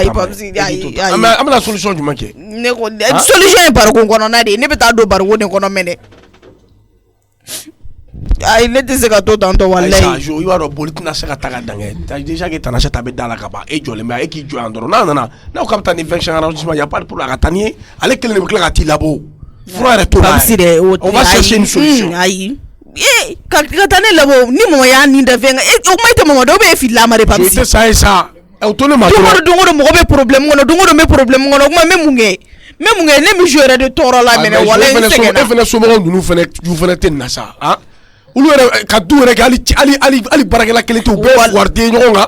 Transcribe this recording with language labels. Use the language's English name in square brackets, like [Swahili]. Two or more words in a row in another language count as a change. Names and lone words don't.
[Bambara] ayi Papsi ayi an bɛna solution jumɛn kɛ. Ne ko solution ye bariko kɔnɔna de ye ne bɛ taa don bariko de kɔnɔ mɛnɛ. Ayi ne tɛ se ka to tantɔ wallahi. Ayi i b'a dɔn boli tɛna se ka taa ka dan kɛ [French] déjà que [Bambara] Tanasɛ ta bɛ da la ka ban e jɔlen bɛ e k'i jɔ yan dɔrɔn n'a nana n'aw k'a bɛ taa ni 25 arrondissement [French] y a pas de problème [Bambara] a ka taa ni ye ale kelen de bɛ tila ka t'i labɔ fura yɛrɛ t'o la [French] on va chercher une solution. [Bambara] Ayi ka taa ne labɔ ni mɔgɔ y'a nin da fɛn kan o kuma tɛ mɔgɔ dɔw bɛ fili ma de Papsi. o tɛ sa ye sa o to ne ma dɔrɔn. don o don mɔgɔ bɛ problème kɔnɔ don o don bɛ problème kɔnɔ o kuma n bɛ mun kɛ ne misi yɛrɛ de tɔɔrɔ la mɛnɛ wallahi n sɛgɛnna. e fana somɔgɔw ninnu fana tɛ nin na sa olu yɛrɛ ka du yɛrɛ kɛ hali baarakɛla kelen tɛ u bɛɛ wariden ɲɔgɔn kan.